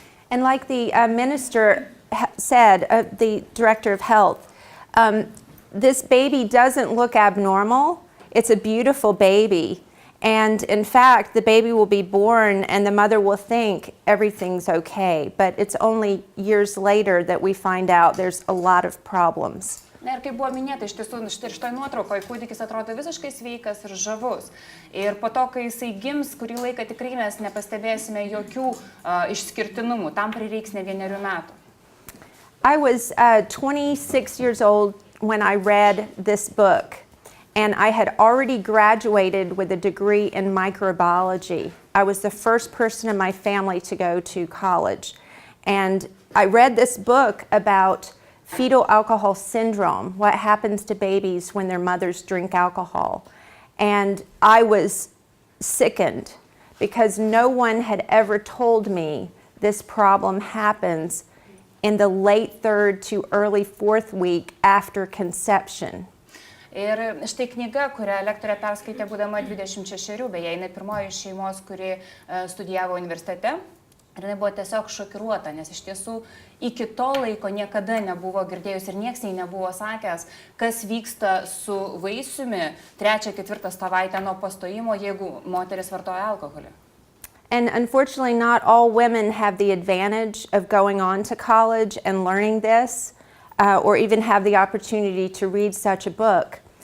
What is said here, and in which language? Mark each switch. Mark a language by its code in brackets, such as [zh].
[en] And like the minister said, the director of health, this baby doesn't look abnormal. It's a beautiful baby. And in fact, the baby will be born and the mother will think everything's okay. But it's only years later that we find out there's a lot of problems. [lt] Na ir kaip buvo minėta, iš tiesų, šitoj nuotraukoje kūdikis atrodo visiškai sveikas ir žavus. Ir po to, kai jisai gims, kurį laiką tikrai mes nepastebėsime jokių išskirtinumų. Tam prireiks ne 1 metų. [en] I was 26 years old when I read this book. And I had already graduated with a degree in microbiology. I was the first person in my family to go to college. And I read this book about fetal alcohol syndrome, what happens to babies when their mothers drink alcohol. And I was sickened because no one had ever told me this problem happens in the late 3rd to early 4th week after conception. [lt] Ir štai knyga, kurią lektorė perskaitė būdama 26, beje, jinai pirmoji iš šeimos, kuri studijavo universitete. Ir jinai buvo tiesiog šokiruota, nes iš tiesų iki to laiko niekada nebuvo girdėjus ir nieks jai nebuvo sakęs, kas vyksta su vaisiumi 3-4 savaitę nuo pastojimo, jeigu moteris vartoja alkoholį. [en] And unfortunately, not all women have the advantage of going on to college and learning this. Or even have the opportunity to read such a book.